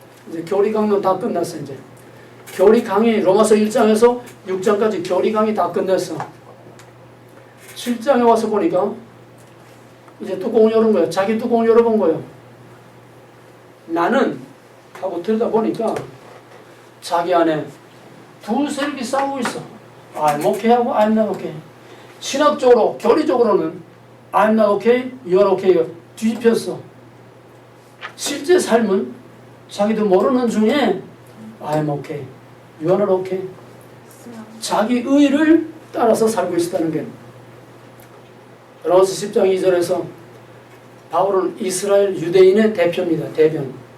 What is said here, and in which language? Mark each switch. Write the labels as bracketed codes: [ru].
[ko] 이제 교리 강론 다 끝났어. 이제 교리 강의 로마서 1장에서 6장까지 교리 강의 다 끝냈어. 7장에 와서 보니까 이제 뚜껑을 열은 거예요. 자기 뚜껑을 열어본 거예요. 나는 하고 들여다보니까 자기 안에 두 세력이 싸우고 있어. [en] I'm okay 하고 I'm not okay. 신학적으로 교리적으로는 I'm not okay, you are okay 뒤집혔어. 실제 삶은 자기도 모르는 중에 I'm okay, you are not okay. [ko] 자기 의를 따라서 살고 있었다는 게 로마서 10장 2절에서 바울은 이스라엘 유대인의 대표입니다. 대변.